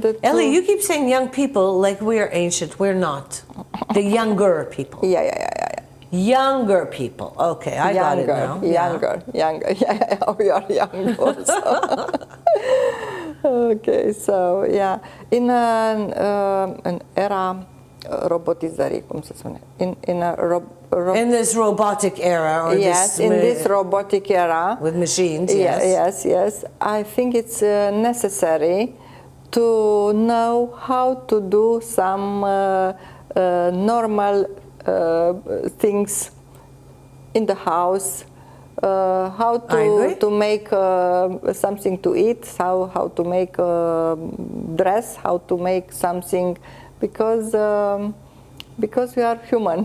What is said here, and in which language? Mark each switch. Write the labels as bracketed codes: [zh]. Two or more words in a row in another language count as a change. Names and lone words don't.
[en] Ellie, you keep saying young people like we are ancient. We're not. The younger people. Yeah. Younger people. Okay, I got it now. Younger. Yeah, we are young also. Okay, so yeah, in an era [ro] robotizării, cum se spune? [en] In this robotic era, or this robotic era with machines. Yes. I think it's necessary to know how to do some normal things in the house, how to make something to eat, how to make a dress, how to make something, because we are human.